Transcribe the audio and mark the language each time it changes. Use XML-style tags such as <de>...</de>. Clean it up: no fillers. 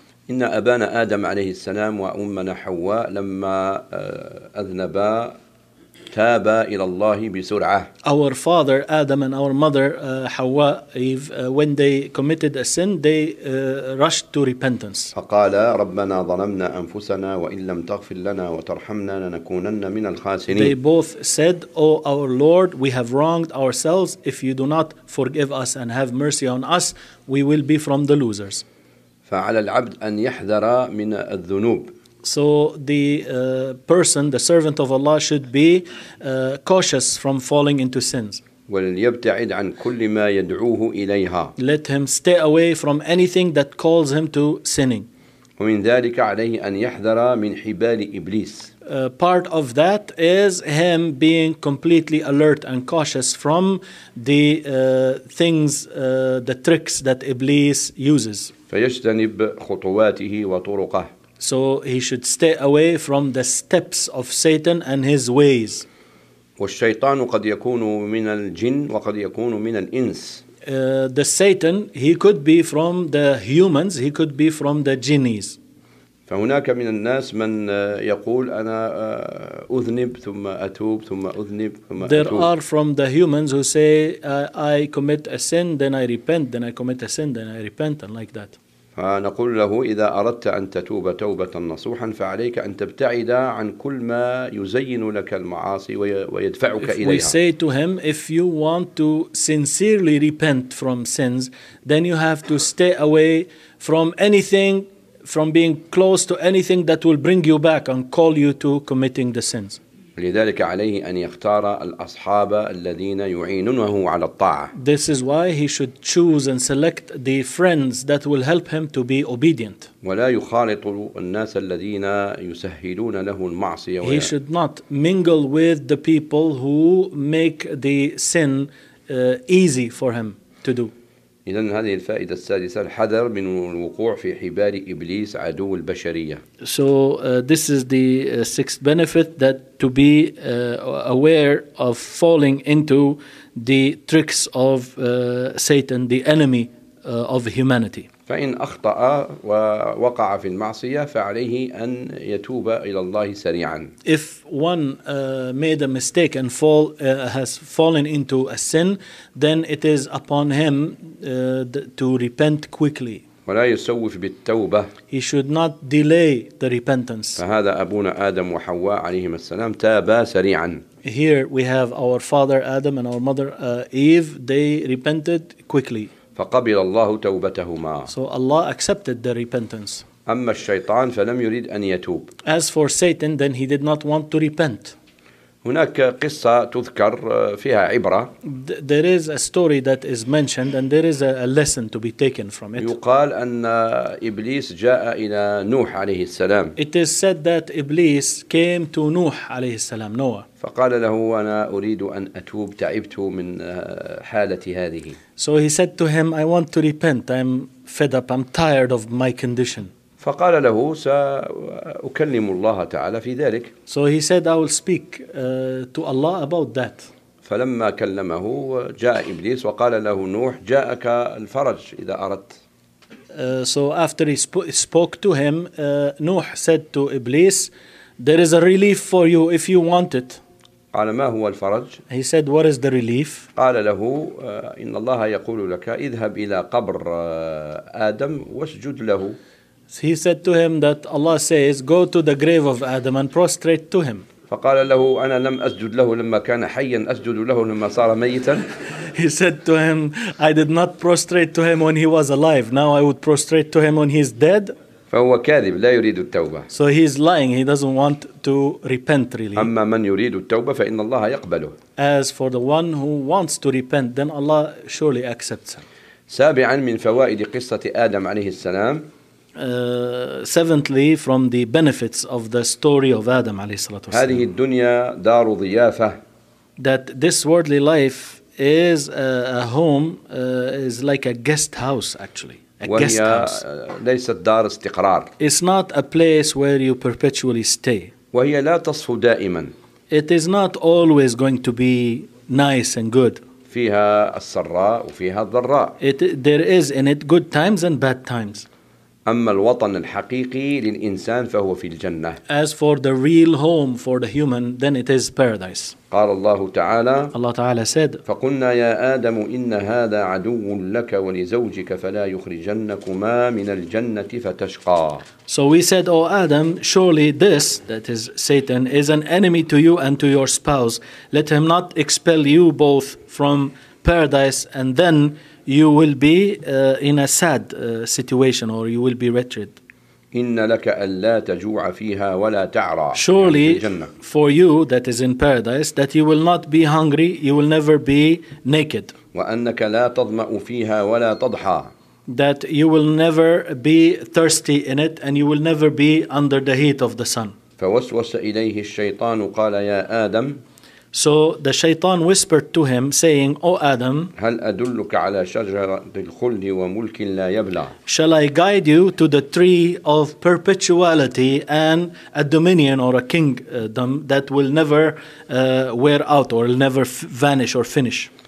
<ar>إن أبانا آدم عليه السلام وأمنا حواء لما أذنبا تابا إلى الله بسرعة.</ar> <en>Our father Adam and our mother Hawa Eve, when they committed a sin, they rushed to repentance.</en> <ar>فقالا ربنا ظلمنا أنفسنا وإن لم تغفر لنا وترحمنا لنكونن من الخاسرين.</ar> <en>They both said, Oh our Lord, we have wronged ourselves. If you do not forgive us and have mercy on us, we will be from the losers.</en> <ar>فعلى العبد أن يحذر من الذنوب.</ar> <en>So the person, the servant of Allah, should be cautious from falling into sins.</en> <ar>وليبتعد عن كل ما يدعوه إليها.</ar> <en>Let him stay away from anything that calls him to sinning.</en> <ar>ومن ذلك عليه أن يحذر من حبال إبليس.</ar> <en>Part of that is him being completely alert and cautious from the things, the tricks that Iblis uses.</en> <ar>فيجتنب خطواته وطرقه.</ar> <en>So he should stay away from the steps of Satan and his ways.</en> <ar>والشيطان قد يكون من الجن وقد يكون من الإنس.</ar> <en>The Satan, he could be from the humans, he could be from the genies.</en> <ar>فهناك من الناس من يقول أنا أذنب ثم أتوب ثم أذنب ثم أتوب.</ar> <en>There are from the humans who say I commit a sin, then I repent, then I commit a sin, then I repent, and like that.</en> <ar>فنقول له إذا أردت أن تتوب توبة نصوحا فعليك أن تبتعد عن كل ما يزين لك المعاصي ويدفعك</ar> <en>if</en> <ar>إليها.</ar> <en>If we say to him, if you want to sincerely repent from sins, then you have to stay away from anything, from being close to anything that will bring you back and call you to committing the sins.</en> <ar>لذلك عليه أن يختار الأصحاب الذين يعينونه على الطاعة.</ar> <en>This is why he should choose and select the friends that will help him to be obedient.</en> <ar>ولا يخالط الناس الذين يسهلون له المعصية.</ar> <en>He should not mingle with the people who make the sin easy for him to do.</en> <ar>إذن هذه الفائدة السادسة الحذر من الوقوع في حبال إبليس عدو البشرية.</ar> <en>So this is the sixth benefit, that to be aware of falling into the tricks of Satan, the enemy of humanity.</en> <ar>فإن أخطأ ووقع في المعصية فعليه أن يتوب إلى الله سريعا.</ar> <en>If one made a mistake and has fallen into a sin, then it is upon him to repent quickly.</en> <ar>ولا يسوف بالتوبة.</ar> <en>He should not delay the repentance.</en> <ar>فهذا أبونا آدم وحواء عليهما السلام تابا سريعا.</ar> <en>Here we have our father Adam and our mother Eve. They repented quickly.</en> <ar>فقبل الله توبتهما.</ar> <en>So Allah accepted the repentance.</en> <ar>أما الشيطان فلم يريد أن يتوب.</ar> <en>As for Satan, then he did not want to repent.</en> <ar>هناك قصة تذكر فيها عبرة.</ar> <en>There is a story that is mentioned, and there is a lesson to be taken from it.</en> <ar>يقال أن إبليس جاء إلى نوح عليه السلام.</ar> <en>It is said that Iblis came to نوح</en> <ar>عليه السلام,</ar> <en>Noah.</en> <ar>فقال له أنا أريد أن أتوب, تعبت من حالة هذه.</ar> <en>So he said to him, I want to repent, I'm fed up, I'm tired of my condition.</en> <ar>فقال له سأكلم الله تعالى في ذلك.</ar> <en>So he said, I will speak to Allah about that.</en> <ar>فلما كلمه جاء إبليس وقال له نوح جاءك الفرج إذا أردت.</ar> <en>So after he spoke to him, نوح said to Iblis, there is a relief for you if you want it.</en> <ar>قال ما هو الفرج؟</ar> <en>He said, what is the relief?</en> <ar>قال له إن الله يقول لك اذهب إلى قبر آدم واسجد له.</ar> <en>He said to him that Allah says, go to the grave of Adam and prostrate to him.</en> <ar>فقال له أنا لم أسجد له لما كان حيا, أسجد له لما صار ميتا.</ar> <en>He said to him, I did not prostrate to him when he was alive. Now I would prostrate to him when he is dead.</en> <ar>فهو كاذب لا يريد التوبة.</ar> <en>So he is lying, he doesn't want to repent really.</en> <ar>أما من يريد التوبة فإن الله يقبله.</ar> <en>As for the one who wants to repent, then Allah surely accepts him.</en> <ar>سابعا من فوائد قصة آدم عليه السلام.</ar> <en>Seventhly, from the benefits of the story of Adam</en> <ar>عليه الصلاة والسلام. هذه الدنيا دار ضيافة.</ar> <en>That this worldly life is a home, is like a guest house actually.</en> <ar>وهي ليست دار استقرار.</ar> <en>It's not a place where you perpetually stay.</en> <ar>وهي لا تصفو دائما.</ar> <en>It is not always going to be nice and good.</en> <ar>فيها السراء وفيها الضراء.</ar> <en>There is in it good times and bad times.</en> <ar>أما الوطن الحقيقي للإنسان فهو في الجنة.</ar> <en>As for the real home for the human, then it is paradise.</en> <ar>قال الله تعالى. الله تعالى</ar> <en>said.</en> <ar>فقلنا يا آدم إن هذا عدو لك ولزوجك فلا يخرجنكما من الجنة فتشقى.</ar> <en>So we said, O Adam, surely this, that is Satan, is an enemy to you and to your spouse. Let him not expel you both from paradise, and then you will be in a sad situation, or you will be wretched.</en> <ar>إن لك ألا تجوع فيها ولا تعرى.</ar> <en>Surely for you that is in paradise, that you will not be hungry, you will never be naked.</en> <ar>وأنك لا تضمأ فيها ولا تضحى.</ar> <en>That you will never be thirsty in it, and you will never be under the heat of the sun.</en> <ar>فوسوس إليه الشيطان قال يا آدم.</ar> <en>So the shaitan whispered to him, saying, O Adam,</en> <ar>هل أدلك على شجرة الخلد وملك لا يبلع?</ar> <en>Shall I guide you to the tree of perpetuality and a dominion or a kingdom that will never wear out or will never vanish or finish?</en>